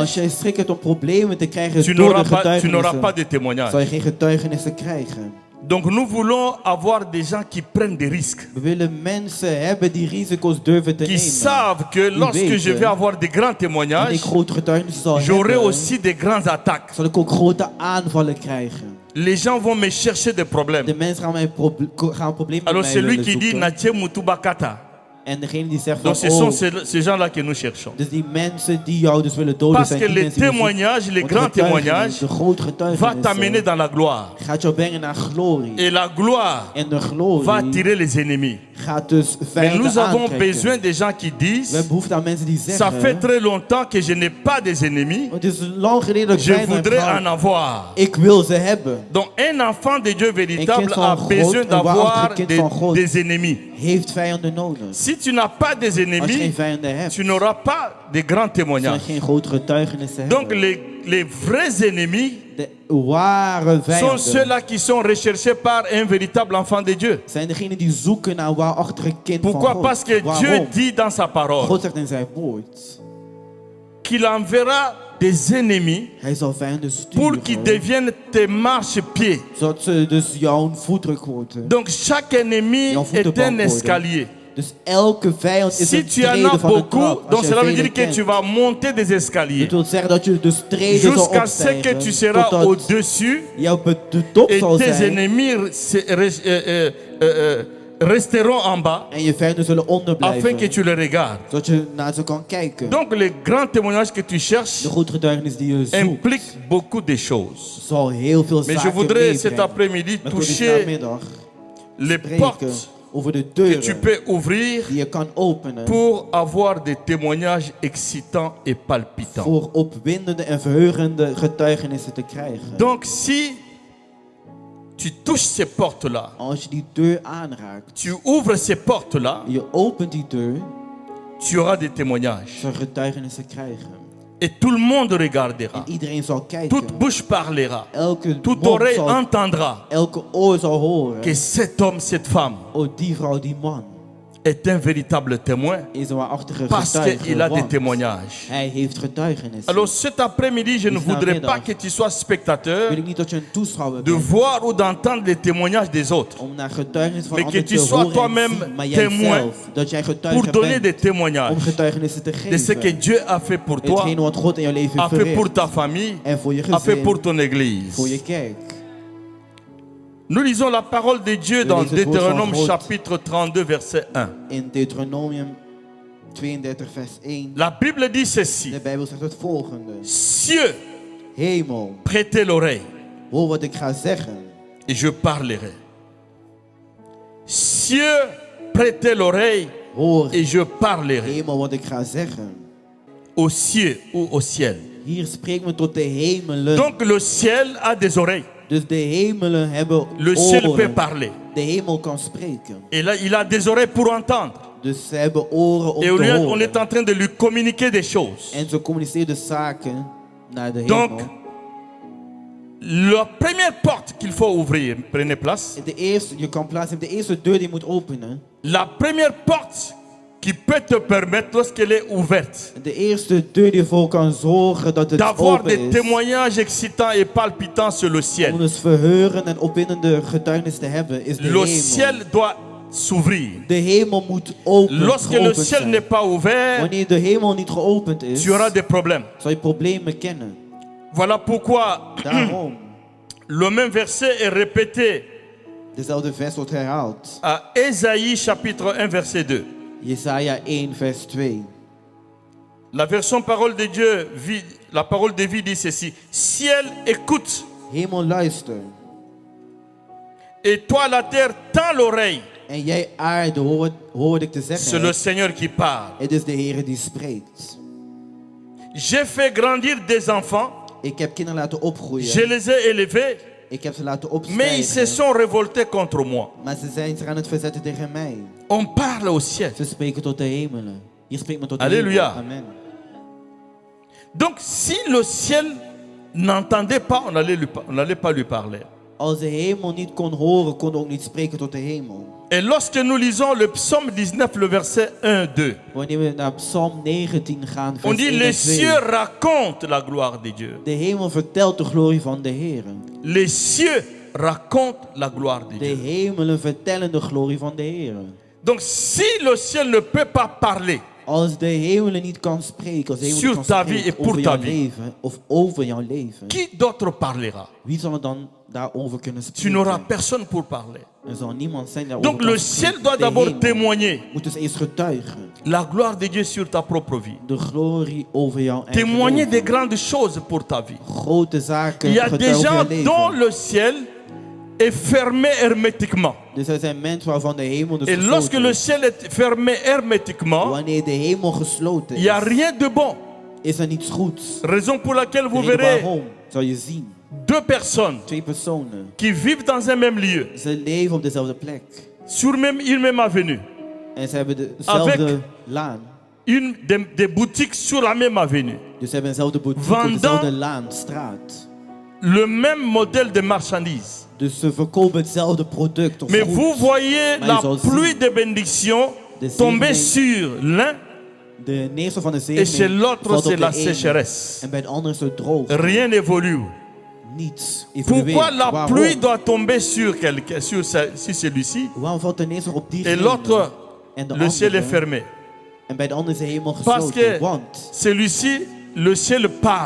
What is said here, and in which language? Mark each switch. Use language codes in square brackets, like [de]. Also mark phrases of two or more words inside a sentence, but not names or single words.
[nl] Als jij schrik hebt om problemen te krijgen [fr] tu [nl] door de [fr] n'auras pas de [nl] getuigenissen, [fr] témoignages. [nl] zal je geen getuigenissen krijgen. [fr] Donc nous voulons avoir des gens qui prennent des risques, [nl] We willen mensen hebben die risico's durven te [fr] qui [nl] nemen. [fr] savent que lorsque je vais avoir des grands [nl] Wanneer [fr] témoignages, [nl] ik grote getuigenissen zal [fr] j'aurai [nl] hebben, [fr] aussi des grandes attaques. [nl] zal ik ook grote aanvallen krijgen. [fr] Les gens vont me chercher des problèmes. [nl] De mensen gaan problemen met [fr] Alors [nl] mij [fr] celui [nl] willen [fr] qui dit [nl] zoeken. Natie Mutubakata, En degene die zegt [fr] donc [nl] van, [fr] ce sont oh, ces gens-là que nous cherchons. [nl] dus die mensen die jou dus willen doden [fr] Parce [nl] zijn, [fr] que [nl] die [fr] les [nl] mensen die je zoekt. [fr] témoignages, les [nl] Want de [fr] grands témoignages, [nl] getuigenis, de grote [fr] va [nl] getuigenissen, [fr] t'amener dans la gloire. [nl] gaat jou brengen naar glorie. [fr] Et la gloire [nl] En de glorie [fr] va attirer les ennemis. [nl] gaat dus [fr] Mais [nl] vijanden [fr] nous avons [nl] aantrekken. [fr] besoin des gens qui [nl] We [fr] disent, [nl] hebben behoefte aan mensen die [fr] ça [nl] zeggen, [fr] fait très longtemps que je n'ai pas des ennemis, [nl] het is lang geleden dat ik [fr] je [nl] vijanden heb [fr] voudrais [nl] gehad. [fr] en avoir. [nl] Ik wil ze hebben. [fr] Donc un enfant de Dieu véritable [nl] kind van [fr] a [nl] God, [fr] besoin [nl] een [fr] d'avoir [nl] waarachtig kind van God. [fr] des ennemis. [nl] Heeft vijanden nodig. [fr] Si tu n'as pas des [nl] Als je geen [fr] ennemis, [nl] vijanden hebt, [fr] tu n'auras pas de grands [nl] zal je [fr] témoignages. [nl] geen grote getuigenissen [fr] Donc [nl] hebben. [fr] les vrais ennemis [nl] De ware [fr] sont [nl] vijanden [fr] ceux-là qui sont recherchés par un véritable enfant de Dieu. [nl] zijn degenen die zoeken naar een waarachtige kind van [fr] Pourquoi? [nl] God. [fr] Parce que Dieu [nl] Waarom? [fr] dit dans sa parole [nl] God zegt in zijn woord [fr] qu'il enverra des ennemis [nl] Hij zal vijanden [fr] pour qu'ils [nl] sturen, [fr] deviennent tes marchepieds. [nl] zodat ze dus jouw voetdruk worden. [fr] Donc chaque ennemi [nl] Jouw [fr] est [nl] voetenbank [fr] un [nl] worden. [fr] escalier. [nl] Dus elke vijand is [fr] Si [nl] een [fr] tu en [nl] trede [fr] as [nl] van de [fr] beaucoup, [nl] trap. Als [fr] donc [nl] je [fr] cela veut [nl] velen [fr] dire que [nl] kent. [fr] tu vas monter des escaliers [nl] Het wil zeggen dat je dus treden zal [fr] jusqu'à ce que [nl] opstijgen. [fr] tu seras [nl] Totdat [fr] au-dessus [nl] je op de top [fr] et [nl] zal [fr] tes [nl] zijn. [fr] ennemis resteront en bas [nl] En je vijanden zullen [fr] afin que [nl] onderblijven. [fr] tu les regardes. [nl] Zodat je naar ze kan kijken. [fr] Donc le grand témoignage que tu cherches [nl] De goede getuigenis die je zoekt. [fr] implique beaucoup de choses. [nl] Zal heel veel [fr] Mais je [nl] zaken [fr] voudrais cet [nl] meebrengen. [fr] après-midi [nl] Maar ik wil dit [fr] toucher [nl] namiddag [fr] les [nl] spreken [fr] portes [nl] over de [fr] que tu [nl] deuren [fr] peux ouvrir [nl] die je kan openen. [fr] pour avoir des témoignages excitants et palpitants. [nl] Voor opwindende en verheugende getuigenissen te krijgen. [fr] Donc si tu touches ces portes-là, [nl] Als je die deur aanraakt, [fr] tu ouvres ces portes-là, [nl] je opent die deur, [fr] tu auras des témoignages. [nl] zal getuigenissen krijgen. [fr] Et tout le monde regardera. [nl] En iedereen zal kijken. [fr] Toute bouche parlera. [nl] Elke [fr] Toute [nl] mond [fr] oreille [nl] zal, [fr] entendra [nl] elke oor zal horen. [fr] que cet homme, cette femme [nl] Oh, die vrouw, die man [fr] est un véritable témoin [nl] is een waarachtige [fr] parce [nl] getuige. [fr] qu'il a des [nl] Want [fr] témoignages. [nl] hij heeft getuigenissen. [fr] Alors cet après-midi, je ne voudrais pas que tu sois spectateur [nl] Wil ik niet dat je een toeschouwer [fr] de [nl] bent [fr] voir ou d'entendre les témoignages des autres [nl] om naar getuigenissen van [fr] mais que [nl] anderen [fr] tu [nl] te [fr] sois [nl] horen [fr] toi-même [nl] en zien, maar [fr] témoin [nl] jijzelf, dat jij [fr] pour [nl] getuige [fr] donner des [nl] bent [fr] témoignages [nl] om getuigenissen te [fr] de ce que [nl] geven. [fr] Dieu a fait pour toi, [nl] Hetgeen wat God in jouw leven [fr] a fait pour [nl] verricht. [fr] ta famille, [nl] En voor je [fr] a fait pour [nl] gezin, [fr] ton église. [nl] voor je kerk. [fr] Nous lisons la parole de Dieu dans lisons le [nl] woord van [fr] Deutéronome [nl] God. [fr] chapitre 32 verset 1. [nl] In Deuteronomium 32 vers 1. [fr] La Bible dit ceci: [nl] De Bijbel zegt het volgende. [fr] Cieux, [nl] Hemel, [fr] prêtez l'oreille [nl] hoor wat ik ga zeggen. [fr] et je parlerai. Cieux, prêtez l'oreille [nl] Hoor, [fr] et je parlerai. [nl] hemel, wat ik ga zeggen. [fr] Au ciel ou au ciel. [nl] Hier spreekt men tot de hemelen. [fr] Donc le ciel a des oreilles. [nl] Dus de hemelen hebben [fr] Le ciel peut [nl] oren. [fr] parler. [nl] De hemel kan spreken. [fr] Et là, il a des oreilles pour entendre. [nl] Dus ze hebben oren om [fr] Et [nl] te [fr] on [nl] horen. [fr] est en train de lui communiquer des choses. [nl] En ze communiceren de zaken naar de [fr] Donc, [nl] hemel. [fr] la première porte qu'il faut ouvrir, prenez place. [nl] De eerste, je kan plaatsen, de eerste deur die je moet openen. [fr] La première porte qui peut te permettre, lorsqu'elle est ouverte, [nl] De eerste deur die ervoor kan zorgen dat het [fr] d'avoir des [nl] open is. [fr] témoignages excitants et palpitants sur le [nl] Om [fr] ciel. [nl] dus verheuren en opwindende getuigenis te hebben, is de [fr] Le [nl] hemel. [fr] ciel doit s'ouvrir. [nl] De hemel moet open, [fr] Lorsque le [nl] geopend [fr] ciel [nl] zijn. [fr] n'est pas ouvert, [nl] Wanneer de hemel niet geopend is, [fr] tu auras des problèmes. [nl] zal je problemen kennen. [fr] Voilà pourquoi [nl] Daarom, [fr] le même verset est répété [nl] dezelfde vers wordt herhaald. [fr] à Ésaïe chapitre 1 verset 2. [nl] Jesaja 1 vers 2. [fr] La version parole de Dieu, la parole de vie dit ceci: Ciel, écoute, [nl] Hemel, luister. [fr] et toi la terre, tends l'oreille. [nl] En jij aarde, hoor wat ik te [fr] C'est [nl] zeggen [fr] le [nl] heb. [fr] Seigneur qui parle. [nl] Het is de Heer die spreekt. [fr] J'ai fait grandir des enfants, [nl] Ik heb kinderen laten [fr] je [nl] opgroeien. [fr] les ai élevés, [nl] Ik heb ze laten [fr] mais ils se [nl] opstijgen. [fr] sont révoltés contre moi. [nl] Maar ze zijn zich aan het verzetten tegen mij. [fr] On parle au ciel. [nl] Ze spreken tot de hemelen. Hier spreekt men tot de Alléluia. hemel. Amen. [fr] Donc si le ciel n'entendait pas, on n'allait pas lui parler. [nl] Als de hemel niet kon horen, kon ook niet spreken tot de hemel. [fr] Et lorsque nous lisons le psaume 19, le verset 1-2, [nl] Wanneer we naar Psalm 19 gaan, [fr] on [nl] vers [fr] dit [nl] 1 en [fr] les [nl] 2. [fr] cieux racontent la gloire de Dieu. [nl] De hemel vertelt de glorie van de Heer. [fr] Les cieux racontent la gloire de [nl] De [fr] Dieu. [nl] hemelen vertellen de glorie van de Heer. [fr] Donc si le ciel ne peut pas parler [nl] Als de hemelen niet kan spreken, als de hemel [fr] Sur [nl] niet kan [fr] ta vie [nl] spreken [fr] et pour [nl] over [fr] ta [nl] jouw [fr] vie. [nl] leven of over jouw leven, [fr] qui d'autre parlera? [nl] wie zal er dan daarover kunnen [fr] Tu [nl] spreken? [fr] n'auras personne pour parler. [nl] Er zal niemand zijn daarover [fr] Donc [nl] kan [fr] le [nl] spreken. [fr] ciel doit [nl] De [fr] d'abord [nl] hemel [fr] témoigner [nl] moet dus eerst getuigen. [fr] la gloire de Dieu sur ta propre vie. [nl] De glorie over jouw eigen [fr] Témoigner [nl] leven. [fr] des grandes choses pour ta vie. [nl] Grote zaken [fr] Il y a des [nl] getuigen over [fr] gens [nl] jouw [fr] dont [nl] leven. [fr] le ciel est fermé hermétiquement. [nl] Dus er zijn mensen waarvan de hemel dus [fr] Et lorsque [nl] gesloten [fr] le [nl] is. [fr] ciel est fermé hermétiquement, [nl] Wanneer de hemel gesloten [fr] il n'y a [nl] is, [fr] rien de bon. [nl] is er niets goeds. [fr] Raison pour laquelle [nl] De [fr] vous [nl] reden [fr] verrez [nl] waarom zal je zien. [fr] deux personnes [nl] Twee personen. [fr] qui vivent dans un même lieu, [nl] Ze leven op dezelfde plek. [fr] sur une même avenue, [nl] En ze hebben dezelfde laan. [fr] une des boutiques sur la même avenue, [nl] Dus ze hebben dezelfde boutique op [fr] Vendant- [nl] dezelfde laan, straat. [fr] le même modèle de marchandises. [nl] Dus ze verkopen hetzelfde product of [fr] Mais [nl] goed. [fr] vous voyez [nl] Maar [fr] la [nl] je zal zien [fr] pluie de bénédiction [nl] de [fr] tomber [nl] zegening [fr] sur l'un [nl] De neerslag van de [fr] Et chez [nl] zegen [fr] l'autre, [nl] valt op [fr] c'est [nl] de [fr] la [nl] ene. [fr] sécheresse. [nl] En bij de andere is het droog. [fr] Rien n'évolue. [nl] Niets evolueert. [fr] Pourquoi la [nl] Waarom? [fr] pluie doit tomber sur quelqu'un, sur celui-ci, [nl] Waarom valt de neerslag op [fr] et [nl] diegene [fr] l'autre, [nl] en de [fr] le ciel est [nl] andere? [fr] fermé? [nl] En bij de andere is de hemel [fr] Parce [nl] gesloten. [fr] que [nl] Want [fr] celui-ci, le ciel parle,